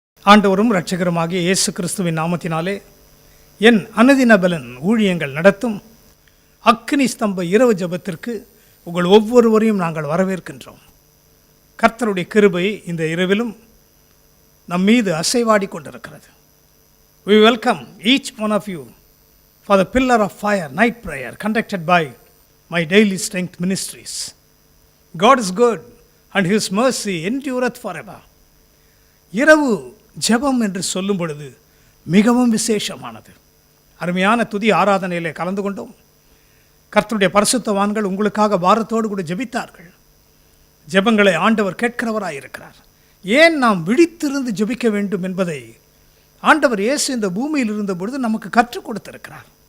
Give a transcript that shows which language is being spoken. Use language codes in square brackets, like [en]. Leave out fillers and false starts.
[ta] ஆண்டவரும் இரட்சகருமாகிய இயேசு கிறிஸ்துவின் நாமத்தினாலே என் அனுதின பலன் ஊழியங்கள் நடத்தும் அக்கினி ஸ்தம்ப இரவு ஜெபத்திற்கு உங்கள் ஒவ்வொருவரையும் நாங்கள் வரவேற்கின்றோம். கர்த்தருடைய கிருபை இந்த இரவிலும் நம் மீது அசைவாடி கொண்டிருக்கிறது. [en] We welcome each one of you for the Pillar of Fire night prayer conducted by my Daily Strength Ministries. God is good and His mercy endureth forever. [ta] இரவு ஜெபம் என்று சொல்லும் பொழுது மிகவும் விசேஷமானது. அருமையான துதி ஆராதனையிலே கலந்து கொண்டோம். கர்த்தருடைய பரிசுத்தவான்கள் உங்களுக்காக பாரத்தோடு கூட ஜெபித்தார்கள். ஜெபங்களை ஆண்டவர் கேட்கிறவராய் இருக்கிறார். ஏன் நாம் விழித்திருந்து ஜெபிக்க வேண்டும் என்பதை ஆண்டவர் இயேசு இந்த பூமியில் இருந்த பொழுது நமக்கு கற்றுக் கொடுத்திருக்கிறார்.